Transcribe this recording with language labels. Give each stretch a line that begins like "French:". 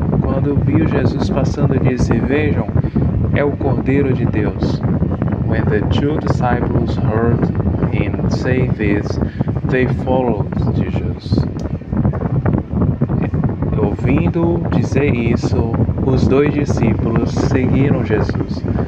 Portuguese: Quando viu Jesus passando, disse, Vejam, é o Cordeiro de Deus.
English: When the two disciples heard him say this, they followed Jesus.
Portuguese: Ouvindo dizer isso, os dois discípulos seguiram Jesus.